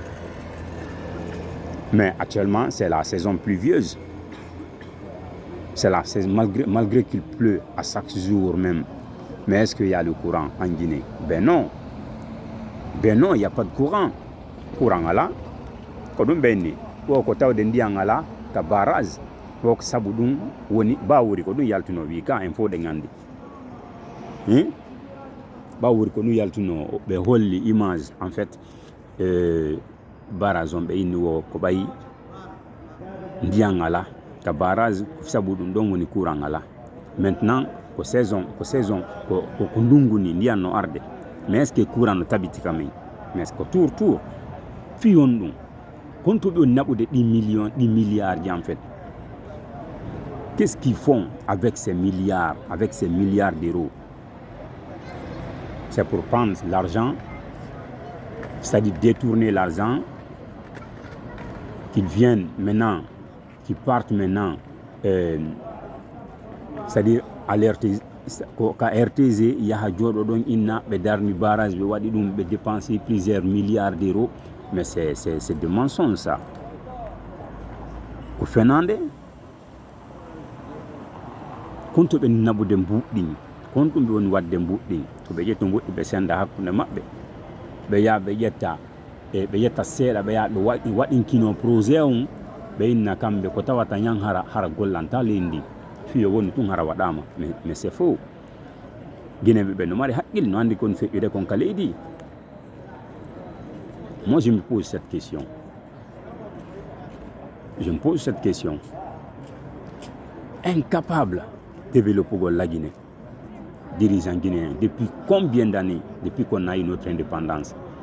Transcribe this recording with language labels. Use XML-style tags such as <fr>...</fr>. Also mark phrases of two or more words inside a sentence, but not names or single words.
<fr>Mais actuellement, c'est la saison pluvieuse. C'est la saison, malgré qu'il pleut à chaque jour même. Mais est-ce qu'il y a le courant en Guinée? Ben non. Ben non, il n'y a pas de courant. Courant là,</fr> <ff>kodum benni. Wo ko tawde ndiyam ala ka barrage. Wo ko sabu dum woni bawuri ko dum yaltuno wi ka en fo de ngandi. Bawuri ko dum yaltuno be holli</ff> <fr>image en fait barrage</fr> <ff>on be inni wo ko bayi ndiyam ala ka barrage sabu dum don woni courant ala. Maintenant ko saison ko ndungu ni ndiyam no arde.</ff> <fr>Mais est-ce que</fr> <ff>courant no tabiti kamen?</ff> <fr>Mais est-ce que</fr> <ff>tour fi on dum konto be nabude 10</ff> <fr>milliards en fait. Qu'est-ce qu'ils font avec ces milliards d'euros? C'est pour prendre l'argent, c'est-à-dire détourner l'argent, qu'ils partent maintenant, c'est-à-dire alerter,</fr> <ff>ka RTZ yaha jodo don inna be darni barrage be wadi dum be dépenser</ff> <fr>plusieurs milliards d'euros, mais c'est de mensonges ça.</fr> <ff>Ko fenande konto be nabude mbuɗɗi konto be woni wadde mbuɗɗi to be ƴetto mbuɗɗi be senda hakkunde mabbe be ya be ƴetta seeɗa be ya be waɗinkino projet on be inna kamɓe ko tawata ñan hara gollanta lendi fiyo woni tun hara waɗama</ff> <fr>mais c'est faux.</fr> <ff>Guinéɓe ɓe no mari haqqille no andi kon feƴƴude kon ka leydi.</ff> <fr>Moi je me pose cette question. Incapable de développer la Guinée, dirigeants guinéens, depuis combien d'années, depuis qu'on a eu notre indépendance?</fr>